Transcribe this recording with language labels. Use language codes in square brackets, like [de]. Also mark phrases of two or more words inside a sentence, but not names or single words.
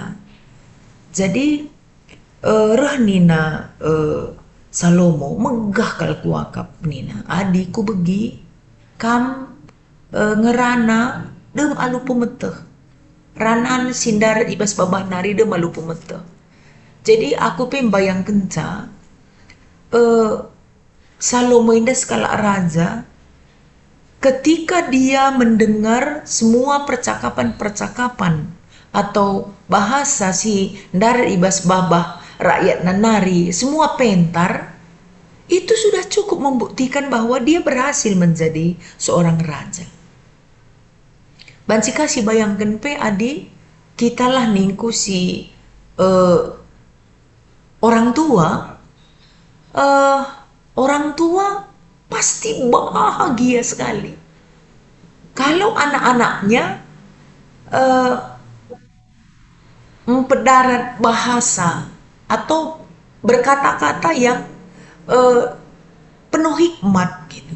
[btx] Jadi nina Salomo megah kal kuakap nina adiku begi kam ngerana dem alu pemeteh ranan sindar ibas babah nari dem alu pemeteh. [id] Jadi [btx] aku pembayang kenca Salomo [id] indah skala raja ketika dia mendengar semua percakapan atau bahasa [btx] si ndar ibas babah rakyat nanari [id] semua pentar, itu sudah cukup membuktikan bahwa dia berhasil menjadi seorang raja. [btx] Banci kasih bayangkan pe adi kitalah ningku [id] si orang tua pasti bahagia sekali kalau anak-anaknya mempedarat bahasa atau berkata-kata yang penuh hikmat gitu.